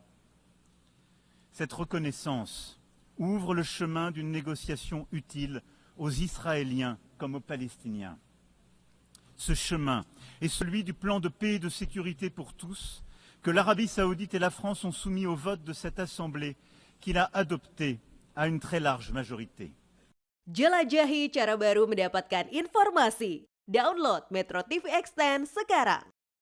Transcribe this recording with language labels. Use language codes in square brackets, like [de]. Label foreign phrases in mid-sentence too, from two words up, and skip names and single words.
[fr] Cette reconnaissance ouvre le chemin d'une négociation utile aux Israéliens comme aux Palestiniens. Ce chemin est celui du plan de paix et de sécurité pour tous que l'Arabie saoudite et la France ont soumis au vote de cette Assemblée qu'il a adopté à une très large majorité. [id] Jelajahi cara baru mendapatkan informasi. Download [en] Metro TV Extend [id] sekarang.